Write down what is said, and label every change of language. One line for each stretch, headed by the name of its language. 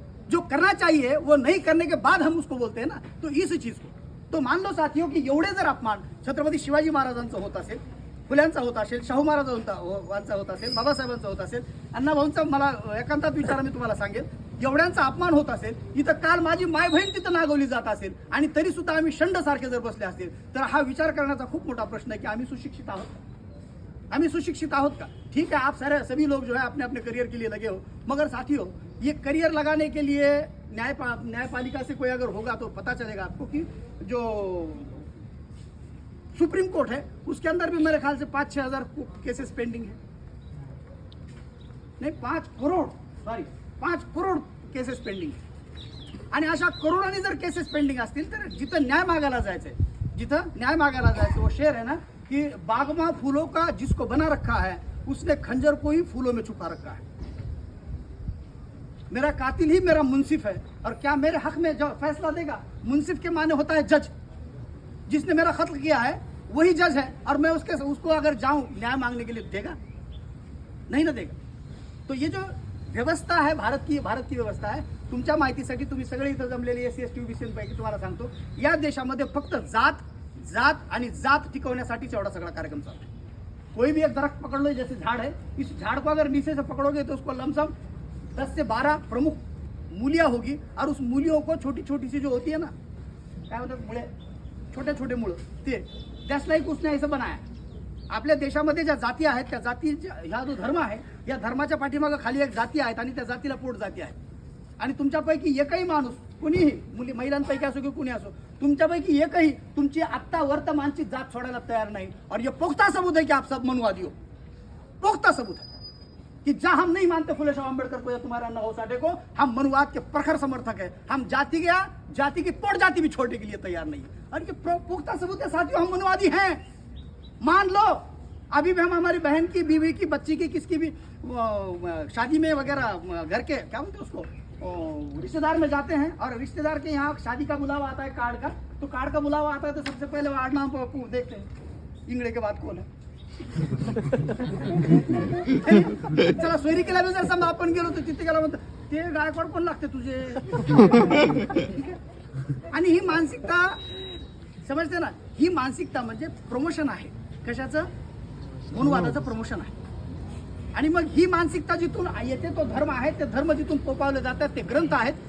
Hindi: जो करना चाहिए वो नहीं करने के बाद हम उसको बोलते हैं ना, तो इस चीज को.
Marathi: तो मान लो साथियों की एवढे जर अपमान छत्रपती शिवाजी महाराजांचा होत असेल, फुल्यांचा होत असेल, शाहू महाराजांचा होत असेल, बाबासाहेबांचा होत असेल, अण्णाभाऊंचा, मला एकांतात विचार मी तुम्हाला सांगेल, एवढ्यांचा अपमान होत असेल, इथं काल माझी माय बहीण तिथं नागवली जात असेल आणि तरी सुद्धा आम्ही शंड सारखे जर बसले असतील तर हा विचार करण्याचा खूप मोठा प्रश्न आहे की आम्ही सुशिक्षित आहोत. आम्ही सुशिक्षित आहोत का?
Hindi: ठीक है, आप सारे सभी लोग जो है अपने अपने करियर के लिए लगे हो, मगर साथियों ये करियर लगाने के लिए न्यायपालिका से कोई अगर होगा तो पता चलेगा आपको कि जो सुप्रीम कोर्ट है उसके अंदर भी मेरे ख्याल से 5-6 हजार केसेस पेंडिंग है. नहीं 5 करोड़
Marathi: केसेस पेंडिंग आहे. आणि अशा करोडांनी जर केसेस पेंडिंग असतील तर जिथं न्याय मागायला जायचंय जिथं न्याय मागायला जायचं.
Hindi: वो शेर है ना कि बाग में फूलों का जिसको बना रखा है उसने खंजर को ही फूलों में छुपा रखा है. मेरा कातिल ही मेरा मुंसिफ है और क्या मेरे हक में जो फैसला देगा, मुंसिफ के माने होता है जज. जिसने मेरा कत्ल किया है वही जज है और मैं उसको अगर जाऊं न्याय मांगने के लिए देगा? नहीं ना देगा. तो ये जो
Marathi: व्यवस्था आहे
Hindi: भारत की
Marathi: व्यवस्था आहे. तुमच्या माहितीसाठी तुम्ही सगळे इथं जमलेले एससी एसटी ओबीसींपैकी तुम्हाला सांगतो, या देशामध्ये फक्त जात आणि जात टिकवण्यासाठीच एवढा सगळा कार्यक्रम चालू है.
Hindi: कोई भी एक दरख्त पकड़ लो, जैसे झाड़ है, इस झाड़ को अगर नीचे से पकड़ोगे तो उसको लमसम 10 से 12 प्रमुख मूलियां होगी और उस मूलियों को छोटी छोटी सी जो होती है ना, क्या
Marathi: बोलतात मुळे, छोटे छोटे मुळ, ते
English: that's like
Hindi: उसने ऐसा बनाया.
Marathi: आपल्या देशामध्ये ज्या जाती आहेत त्या जाती, ह्या जो धर्म आहे या धर्माच्या पाठीमागे खाली एक जाती आहेत आणि त्या जातीला पोट जाती आहे. आणि तुमच्यापैकी एकही माणूस, कुणीही, महिलांपैकी असो की कुणी असो, तुमच्यापैकी एकही तुमची आत्ता वर्तमानची जात सोडायला तयार नाही.
Hindi: और ये पुख्ता सबूत है कि आप सब मनुवादी हो. पुख्ता सबूत है कि जहां हम नहीं मानते फुले शाह अम्बेडकर को या तुम्हारे अण्णा भाऊ साठे को, हम मनुवाद के प्रखर समर्थक है. हम जाति की पोट जाति भी छोड़ने के लिए तैयार नहीं है. और ये पुख्ता सबूत है साथियों, हम मनुवादी हैं. मान लो अभी भी हम हमारी बहन की, बीवी की, बच्ची की, किसकी भी शादी में वगैरह घर के क्या बोलते हैं उसको, रिश्तेदार में जाते हैं और रिश्तेदार के यहाँ शादी का बुलावा आता है कार्ड का, तो कार्ड का बुलावा आता है तो सबसे पहले वार्ड नाम देखते हैं इंगड़े के बाद कौन है.
Marathi: चला सोयरिकेला बी जर समजा आपण गेलो तर तिथे गेला म्हणतो ते गायकवाड कोण लागते तुझे. आणि ही मानसिकता समजते ना, ही मानसिकता म्हणजे प्रमोशन आहे. कशाचं? मनुवादाचं प्रमोशन आहे. आणि मग ही मानसिकता जिथून येते तो धर्म आहे, ते धर्म जिथून पोपावले जातात ते ग्रंथ आहेत.